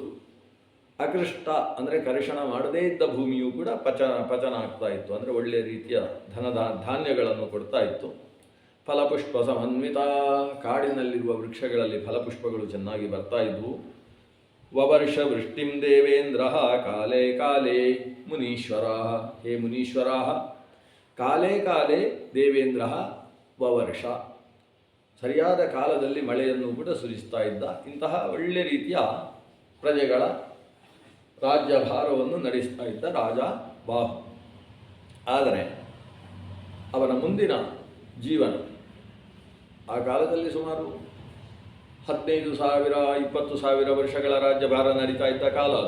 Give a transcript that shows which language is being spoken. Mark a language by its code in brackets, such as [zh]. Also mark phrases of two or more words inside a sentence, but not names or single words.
[kn] ಅಕೃಷ್ಟ ಅಂದರೆ ಕರ್ಷಣ ಮಾಡದೇ ಇದ್ದ ಭೂಮಿಯೂ ಕೂಡ ಪಚನ ಆಗ್ತಾ ಇತ್ತು, ಅಂದರೆ ಒಳ್ಳೆಯ ರೀತಿಯ ಧಾನ್ಯಗಳನ್ನು ಕೊಡ್ತಾ ಇತ್ತು. [sa] ಫಲಪುಷ್ಪ ಸಮನ್ವಿತ, [kn] ಕಾಡಿನಲ್ಲಿರುವ ವೃಕ್ಷಗಳಲ್ಲಿ ಫಲಪುಷ್ಪಗಳು ಚೆನ್ನಾಗಿ ಬರ್ತಾ ಇದ್ವು. [sa] ವವರ್ಷ ವೃಷ್ಟಿಂ ದೇವೇಂದ್ರ ಕಾಲೇ ಕಾಲೇ ಮುನೀಶ್ವರ. ಹೇ ಮುನೀಶ್ವರ, ಕಾಲೇ ಕಾಲೇ ದೇವೇಂದ್ರ ವವರ್ಷ, [kn] ಸರಿಯಾದ ಕಾಲದಲ್ಲಿ ಮಳೆಯನ್ನು ಕೂಡ ಸುರಿಸ್ತಾ ಇದ್ದ. ಇಂತಹ ಒಳ್ಳೆಯ ರೀತಿಯ ಪ್ರಜೆಗಳ ರಾಜ್ಯಭಾರವನ್ನು ನಡೆಸ್ತಾ ಇದ್ದ ರಾಜ ಬಾಹು. ಆದರೆ ಅವನ ಮುಂದಿನ ಜೀವನ, ಆ ಕಾಲದಲ್ಲಿ ಸುಮಾರು 15,000 20,000 ವರ್ಷಗಳ ರಾಜ್ಯಭಾರ ನಡೀತಾ ಇದ್ದ ಕಾಲ ಅದು.